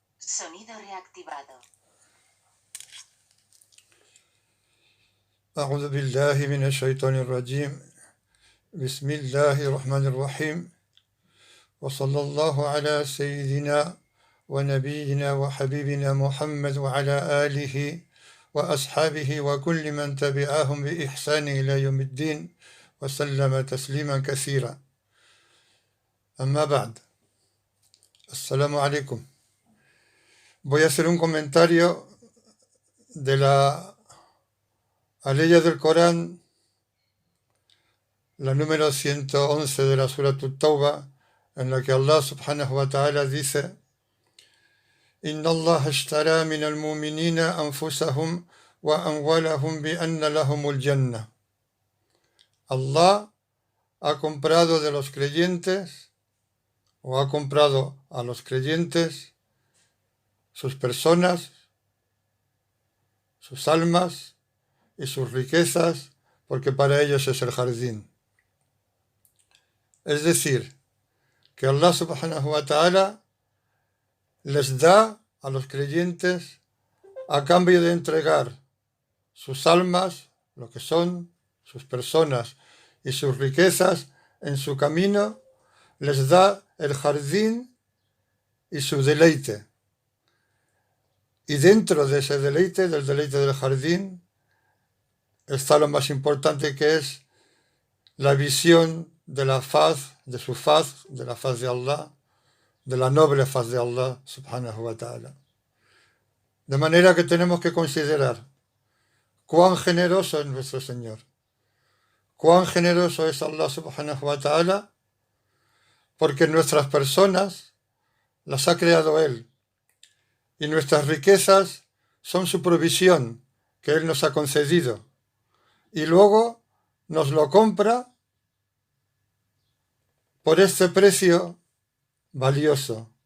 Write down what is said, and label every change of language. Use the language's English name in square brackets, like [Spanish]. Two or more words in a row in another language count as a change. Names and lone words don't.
[Spanish] Sonido reactivado. [Arabic] أعوذ بالله من الشيطان الرجيم بسم الله الرحمن الرحيم وصلى الله على سيدنا ونبينا وحبيبنا محمد وعلى آله وأصحابه وكل من تبعهم بإحسان إلى يوم الدين وسلم تسليما كثيرا أما بعد السلام عليكم. [Spanish] Voy a hacer un comentario de la aleya del Corán, la número 111 de la Surat At-Tawbah, en la que Allah [Arabic] سبحانه وتعالى [Spanish] dice: [Arabic] إن الله اشترى من المؤمنين أنفسهم وأموالهم بأن لهم الجنة. [Spanish] Allah ha comprado de los creyentes, o ha comprado a los creyentes, sus personas, sus almas y sus riquezas, porque para ellos es el jardín. Es decir, que Allah [Arabic] سبحانه وتعالى [Spanish] les da a los creyentes a cambio de entregar sus almas, lo que son, sus personas y sus riquezas en su camino, les da el jardín y su deleite. Y dentro de ese deleite, del deleite del jardín, está lo más importante, que es la visión de la faz, de su faz, de la faz de Allah, de la noble faz de Allah [Arabic] سبحانه وتعالى. [Spanish] De manera que tenemos que considerar cuán generoso es nuestro Señor, cuán generoso es Allah [Arabic] سبحانه وتعالى, [Spanish] porque nuestras personas las ha creado Él, y nuestras riquezas son su provisión que Él nos ha concedido, y luego nos lo compra por este precio valioso.